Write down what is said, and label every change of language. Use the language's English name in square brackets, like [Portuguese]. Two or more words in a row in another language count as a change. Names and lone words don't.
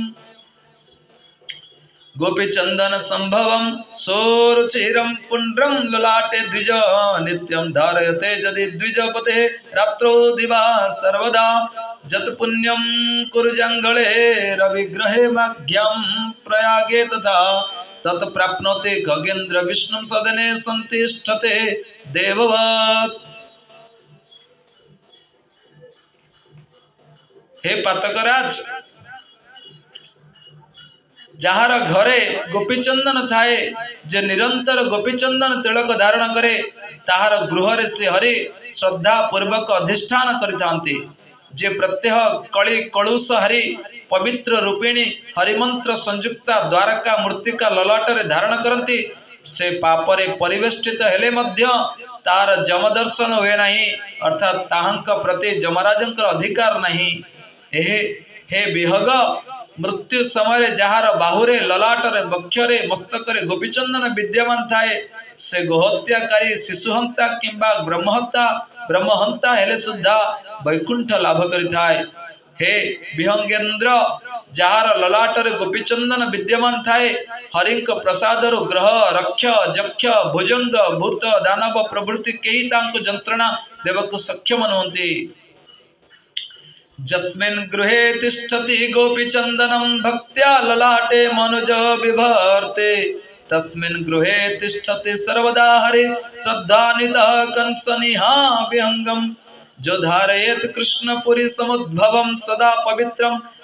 [Sanskrit] गोपीचंदन संभवम सोरुचिरम पुंड्रम ललाटे द्विज नित्यं धारयते यदि द्विजपते रात्रो दिवा सर्वदा जत पुण्यम कुरुजंगले रविग्रहे माघ्यम प्रयागे तथा तत् प्राप्नोति खगेन्द्र विष्णु सदने संतिष्ठते देववत्। [Odia] ହେ ପାତକରାଜ ଯାର ଘରେ ଗୋପୀଚନ୍ଦନ ଥାଏ ଯେ ନିରନ୍ତର ଗୋପୀଚନ୍ଦନ ତିଳକ ଧାରଣ କରେ ତାହାର ଗୃହ ରେ ଶ୍ରୀ ହରି ଶ୍ରଦ୍ଧା ପୂର୍ବକ ଅଧିଷ୍ଠାନ କରିଥାନ୍ତି ଯେ ପ୍ରତ୍ୟହ କଳି କଳୁଷ ହରି ପବିତ୍ର ରୂପିଣୀ ହରିମନ୍ତ୍ର ସଂଯୁକ୍ତା ଦ୍ୱାରକା ମୃତ୍ତିକା ଲଲାଟରେ ଧାରଣ କରନ୍ତି ସେ ପାପରେ ପରିବେଷ୍ଟିତ ହେଲେ ମଧ୍ୟ ତାର ଯମଦର୍ଶନ ହୁଏ ନାହିଁ ଅର୍ଥାତ ତାହାଙ୍କ ପ୍ରତି ଯମରାଜଙ୍କର ଅଧିକାର ନାହିଁ। ହେ ବିହଗ ମୃତ୍ୟୁ ସମୟ ଯାହାର ବାହୁରେ ଲଲାଟରେ ବକ୍ଷରେ ମସ୍ତକରେ ଗୋପୀଚନ୍ଦନ ବିଦ୍ୟମାନ ଥାଏ ସେ ଗୋହତ୍ୟାକାରୀ ଶିଶୁହନ୍ତା କିମ୍ବା ବ୍ରହ୍ମହନ୍ତା ହେଲେ ସୁଦ୍ଧା ବୈକୁଣ୍ଠ ଲାଭ କରିଥାଏ। ହେ ବିହଙ୍ଗେନ୍ଦ୍ର ଯାହାର ଲଲାଟରେ ଗୋପୀଚନ୍ଦନ ବିଦ୍ୟମାନ ଥାଏ ହରିଙ୍କ ପ୍ରସାଦରୁ ଗ୍ରହ ରକ୍ଷ ଯକ୍ଷ ଭୁଜଙ୍ଗ ଭୂତ ଦାନବ ପ୍ରଭୃତି କେହି ତାଙ୍କୁ ଯନ୍ତ୍ରଣା ଦେବାକୁ ସକ୍ଷମ ନୁହନ୍ତି। [Sanskrit] जस्मिन् गृहे तिष्ठति गोपीचंदनं भक्त्या ललाटे मनुज विभर्ते तस्मिन् गृहे तिष्ठति सर्वदा हरि श्रद्धानितः कंसनिहा विहंगम जो धारयेत् कृष्णपुरी समुद्भवं सदा पवित्रं